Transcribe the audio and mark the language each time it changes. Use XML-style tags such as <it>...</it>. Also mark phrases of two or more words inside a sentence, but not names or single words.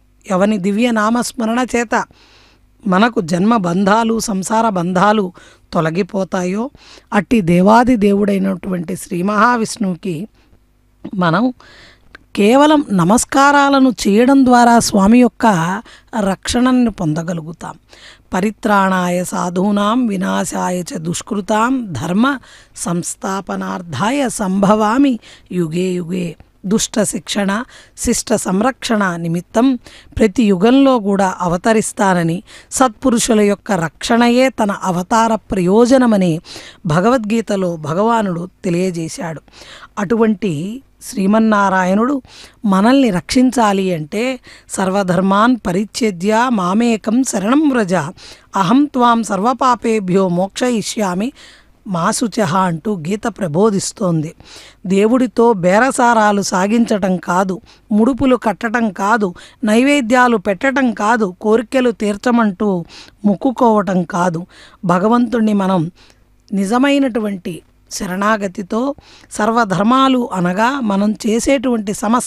<te>ఎవని దివ్య నామస్మరణ చేత మనకు జన్మ బంధాలు సంసార బంధాలు తొలగిపోతాయో అట్టి దేవాది దేవుడైనటువంటి శ్రీ మహావిష్ణువుకి మనం కేవలం నమస్కారాలను చేయడం ద్వారా స్వామి యొక్క రక్షణను పొందగలుగుతాం.</te> <sa>పరిత్రాణాయ సాధూనాం వినాశాయ చ దుష్కృతాం ధర్మ సంస్థాపనార్థాయ సంభవామి యుగే యుగే.</sa> <te>దుష్ట శిక్షణ శిష్ట సంరక్షణ నిమిత్తం ప్రతి యుగంలో కూడా అవతరిస్తానని, సత్పురుషుల యొక్క రక్షణయే తన అవతార ప్రయోజనమని భగవద్గీతలో భగవానుడు తెలియజేశాడు. అటువంటి శ్రీమన్నారాయణుడు మనల్ని రక్షించాలి అంటే</te> <sa>సర్వధర్మాన్ పరిత్యజ్య మామేకం శరణం వ్రజ అహం త్వాం సర్వపాపేభ్యో మోక్షయిష్యామి మాశుచః</sa> <te>అంటూ గీత ప్రబోధిస్తోంది. దేవుడితో బేరసారాలు సాగించటం కాదు, ముడుపులు కట్టడం కాదు, నైవేద్యాలు పెట్టడం కాదు, కోరికలు తీర్చమంటూ మొక్కుకోవటం కాదు. భగవంతుణ్ణి మనం నిజమైనటువంటి శరణాగతితో సర్వధర్మాలు అనగా మనం చేసేటువంటి సమస్త</te>